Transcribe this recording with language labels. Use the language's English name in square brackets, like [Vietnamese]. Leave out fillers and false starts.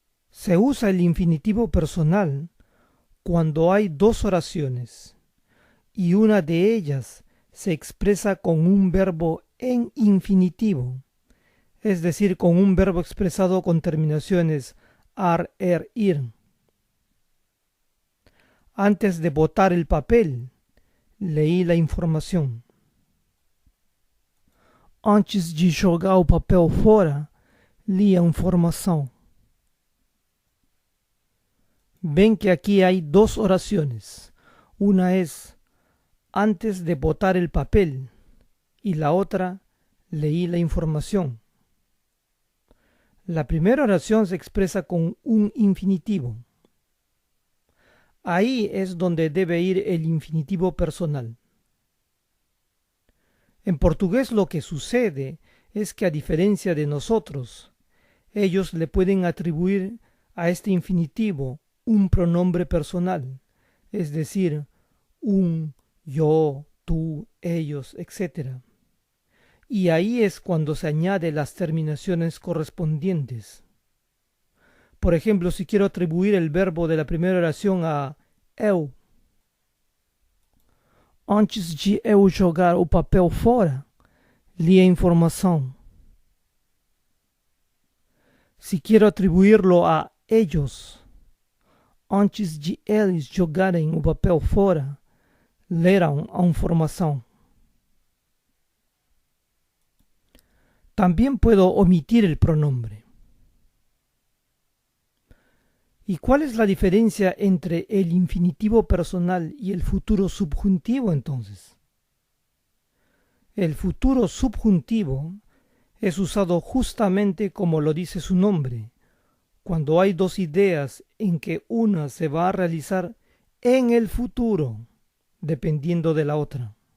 [Spanish] Se usa el infinitivo personal cuando hay dos oraciones y una de ellas se expresa con un verbo en infinitivo, es decir, con un verbo expresado con terminaciones ar, ir. Antes de botar el papel, leí la información. [Portuguese] Antes de jogar o papel fora, li a informação. [Spanish] Ven que aquí hay dos oraciones. Una es antes de botar el papel y la otra leí la información. La primera oración se expresa con un infinitivo. Ahí es donde debe ir el infinitivo personal. En portugués lo que sucede es que, a diferencia de nosotros, ellos le pueden atribuir a este infinitivo un pronombre personal, es decir, un, yo, tú, ellos, etc. Y ahí es cuando se añade las terminaciones correspondientes. Por ejemplo, si quiero atribuir el verbo de la primera oración a eu, [Portuguese] antes de eu jogar o papel fora, li informação. Se quero atribuí-lo a eles, antes de eles jogarem o papel fora, leram a informação. [Spanish] También puedo omitir el pronombre. ¿Y cuál es la diferencia entre el infinitivo personal y el futuro subjuntivo entonces? El futuro subjuntivo es usado justamente como lo dice su nombre, cuando hay dos ideas en que una se va a realizar en el futuro, dependiendo de la otra.